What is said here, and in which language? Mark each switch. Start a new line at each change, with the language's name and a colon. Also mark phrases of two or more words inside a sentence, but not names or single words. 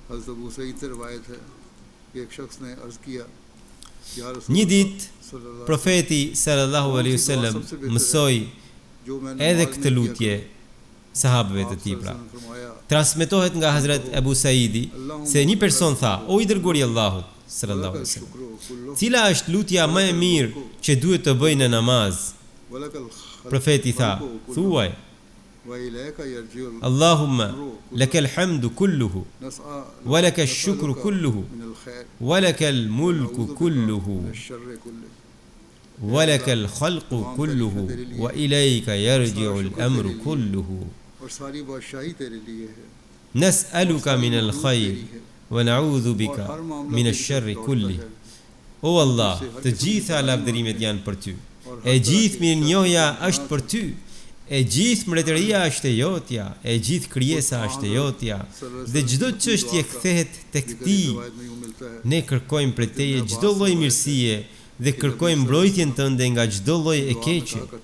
Albanian: Një ditë profeti
Arabic: صلى الله عليه وسلم
Albanian: mësoi edhe këtë lutje sahabëve të tij. Pra, transmetohet nga Hazrat Abu Saidi se një person tha: O i dërguari i Allahut
Arabic: صلى الله عليه وسلم,
Albanian: cila është lutja më e mirë që duhet të bëj në namaz? Profeti tha: thuaj,
Arabic: اللهم لك الحمد كله ولك الشكر كله ولك الملك كله ولك الخلق كله وإليك يرجع الأمر كله نسألك من الخير ونعوذ بك من الشر كله.
Albanian: O Allah, të gjitha lavdërimet janë për ty. E gjithë mirënjohja është për ty. E gjithë mbretëria është e jotja, e gjithë krijesa është e jotja, dhe çdo çështje kthehet tek ti. Ne kërkojmë prej teje çdo lloj mirësie dhe kërkojmë mbrojtjen tënde nga çdo lloj e keqe.